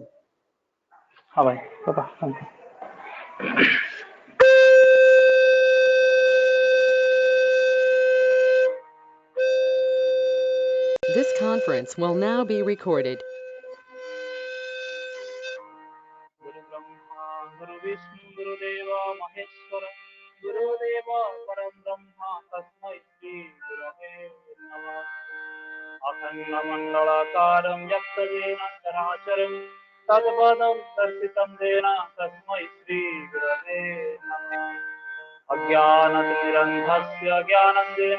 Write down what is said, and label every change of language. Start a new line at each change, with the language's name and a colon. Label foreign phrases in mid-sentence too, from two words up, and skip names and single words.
Odia: ହଁ ଭାଇ ବାବା
English: This conference will now be recorded.
Sanskrit: गुरु ब्रह्मा गुरु विष्णु गुरुदेव महेश्वर गुरुदेव परम ब्रह्म तस्मै श्री गुरवे नमः अखण्डमण्डलाकारं यत्तदेन चराचरं तत्पदं दर्शितं येन तस्मै श्री गुरवे नमः अज्ञानतिमिरन्धस्य ज्ञानञ्जनेन